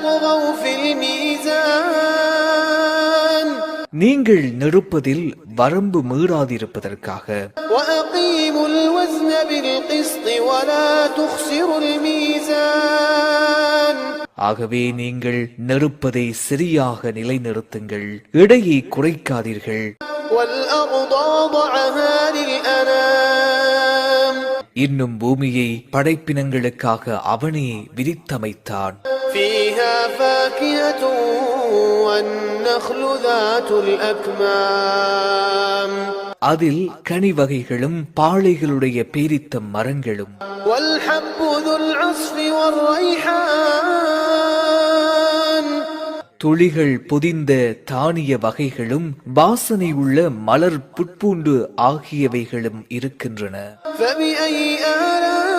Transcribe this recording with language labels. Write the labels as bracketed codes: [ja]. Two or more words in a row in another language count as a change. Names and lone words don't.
[ar] تطغوا في الميزان [ta] நீங்கள் நெருப்பதில் வரம்பு மீறாதிருப்பதற்காக [ar] وأقيموا الوزن بالقسط ولا تخسروا الميزان [ta] ஆகவே நீங்கள் நெருப்பதை சரியாக நிலைநிறுத்துங்கள், எடையை குறைக்காதீர்கள். [ar] والأرض وضعها للأنام [ta] இன்னும் பூமியை படைப்பினங்களுக்காக அவனே விரித்தமைத்தான். [ar] فيها فاكهة والنخل ذات الأكمام [ta] அதில் கனி வகைகளும் பாளைகளுடைய பேரித்த மரங்களும் [ar] والحب ذو العصف والريحان [ta] துளிகள் பொதிந்த தானிய வகைகளும் வாசனை உள்ள மலர் புட்பூண்டு ஆகியவைகளும் இருக்கின்றன. [ar] فبأي آلاء